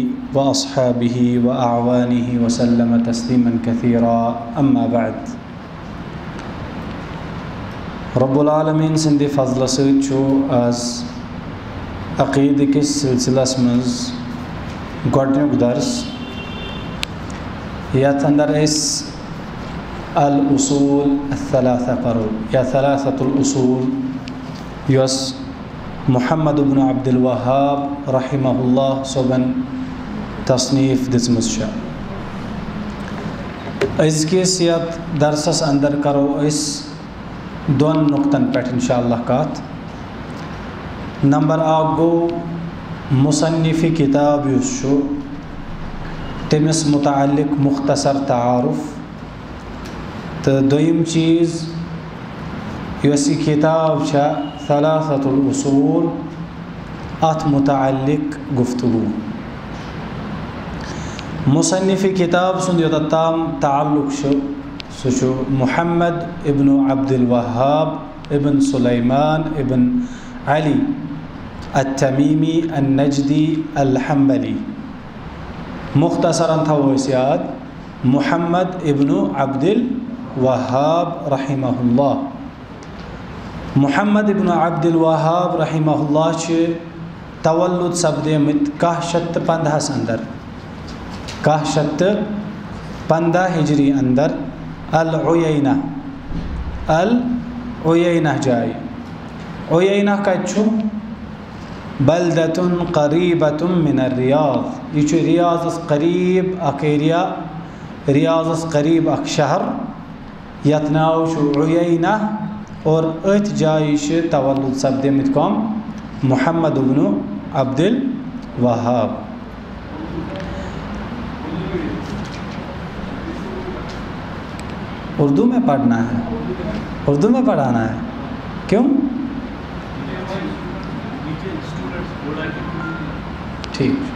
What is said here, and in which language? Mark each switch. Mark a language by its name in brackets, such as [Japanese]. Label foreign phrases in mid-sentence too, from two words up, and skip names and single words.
[Arabic] وأصحابه وأعوانه وسلم تسليما كثيرا أما بعد رب العالمین [Kashmiri] سندِ فضل سۭتۍ چھُ آز عقیدٕ کِس سلسلس منٛز گۄڈنیُک درس یتھ اندر أسۍ [Arabic] الاصول الثلاثہ [Kashmiri] پرو یا [Arabic] ثلاثۃ الاصول [Kashmiri] یۄس محمد بن عبد الوہاب [Arabic] رحمہ اللہ [Kashmiri] صٲبن تصنیف دِژمٕژ چھےٚ. أزکِس یتھ درسس اندر کرو أسۍ دۄن نقطن پٮ۪ٹھ [Arabic] انشاء اللہ [Kashmiri] کتھ. نمبر اکھ گوٚو مصنف کتاب یُس چھُ تٔمِس متعلق مختصر تعارف تہٕ دوٚیِم چیٖز یۄس یہِ کتاب چھےٚ [Arabic] ثلاثۃ الاصول [Kashmiri] اتھ متعلق گفتگو. مصنف کتاب سُنٛد یوٚتتھ تام تعلق چھُ سُہ چھُ محمد ابن عبد الوہاب ابن سلیمان ابن علی التمیمی النجدی الحنبلی. مختصراً تھاوو أسۍ یاد محمد ابن عبد الوہاب [Arabic] رحمہ اللہ. [Kashmiri] محمد ابن عبد الوہاب [Arabic] رحمہ اللہ [Kashmiri] چھِ تولُد سپدیمٕتۍ 1115 اندر 1115 ہجری اندر العینہ جایہِ. [Arabic] عینہ [Kashmiri] کتہِ چھُ؟ [Arabic] بلدتن قریبۃ من الریاض. [Kashmiri] یہ چھُ ریاضس قریب اکھ ایریا، ریاضس قریب اکھ شہر یتھ ناو چھُ عینہ اور أتھۍ جایہِ چھِ تولُد سپدیمٕتۍ کم؟ محمد ابن عبد الوہاب. [Urdu] اردو میں پڑھنا ہے، اردو میں پڑھانا ہے. کیوں؟ ٹھیک.